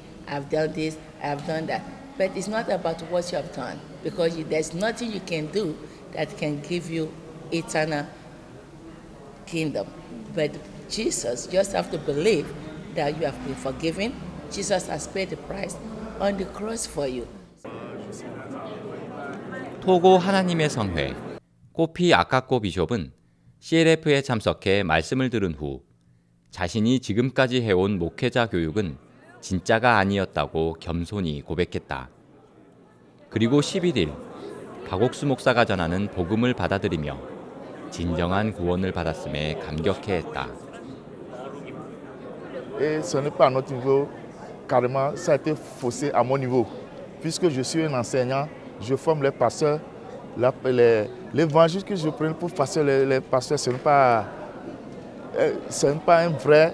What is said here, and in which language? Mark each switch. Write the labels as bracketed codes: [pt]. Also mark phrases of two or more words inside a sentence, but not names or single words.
[en] I've done this, I've done that. But it's not about what you have done because there's nothing you can do that can give you eternal kingdom. But Jesus, just have to believe that you have been forgiven. Jesus has paid the price on the cross for you. [ko] 토고 하나님의 성회 꼬피 아카코 비숍은 CLF에 참석해 말씀을 들은 후 자신이 지금까지 해온 목회자 교육은 진짜가 아니었다고 겸손히 고백했다. 그리고 11일 박옥수 목사가 전하는 복음을 받아들이며 진정한 구원을 받았음에 감격해했다. [fr] Et ce n'est pas à notre niveau, carrément, ça a été faussé à mon niveau. Puisque je suis un enseignant, je forme les pasteurs. L'évangile que je prends pour passer les pasteurs, ce n'est pas un vrai.